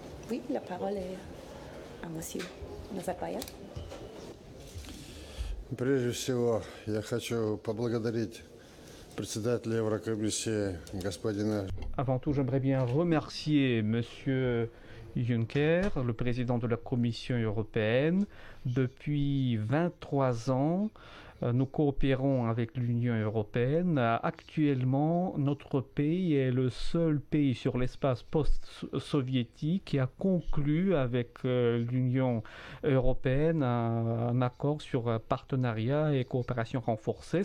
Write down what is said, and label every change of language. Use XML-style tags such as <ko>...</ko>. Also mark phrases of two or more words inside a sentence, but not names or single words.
<fr>Oui, la parole est à Monsieur Назарбаев.</fr> <ru>Прежде всего, я хочу поблагодарить председателя Еврокомиссии господина.</ru> <fr>Avant tout, j'aimerais bien remercier Monsieur Juncker, le président de la Commission européenne. Depuis 23 ans, nous coopérons avec l'Union européenne. Actuellement, notre pays est le seul pays sur l'espace post-soviétique qui a conclu avec l'Union européenne un accord sur partenariat et coopération renforcée.</fr>